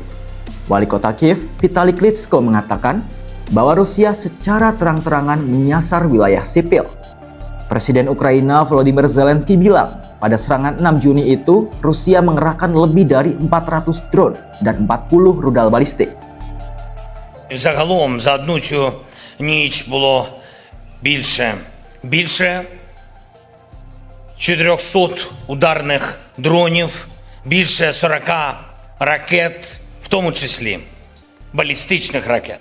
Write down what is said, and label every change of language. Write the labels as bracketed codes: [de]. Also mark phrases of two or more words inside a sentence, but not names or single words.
[id] Wali kota Kiev, Vitali Klitschko mengatakan bahwa Rusia secara terang-terangan menyasar wilayah sipil. Presiden Ukraina Volodymyr Zelensky bilang, pada serangan 6 Juni itu, Rusia mengerahkan lebih dari 400 drone dan 40 rudal balistik. [uk] Загалом за одну цю ніч було більше 400 ударних дронів, більше 40 ракет, в тому числі балістичних ракет.